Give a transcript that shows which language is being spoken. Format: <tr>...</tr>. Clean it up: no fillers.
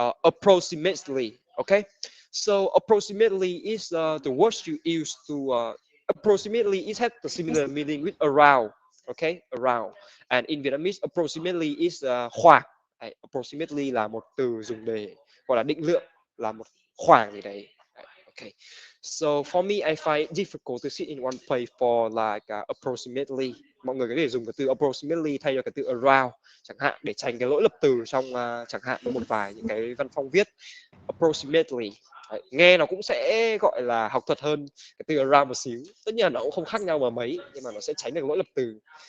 <en>Approximately. Okay, so approximately is the words you use to approximately it has the similar meaning with around. Okay, around. And in Vietnamese, approximately is khoảng.</en> <vi>Đấy, approximately là một từ dùng để gọi là định lượng, là một khoảng gì đấy. Đấy, okay.</vi> <en>So for me, I find it difficult to sit in one place for like approximately.</en> <vi>Mọi người có thể dùng cái từ approximately thay cho cái từ around chẳng hạn, để tránh cái lỗi lập từ trong chẳng hạn một vài những cái văn phong viết approximately. Đấy, nghe nó cũng sẽ gọi là học thuật hơn cái từ around một xíu, tất nhiên là nó cũng không khác nhau mà mấy, nhưng mà nó sẽ tránh được lỗi lập từ.</vi>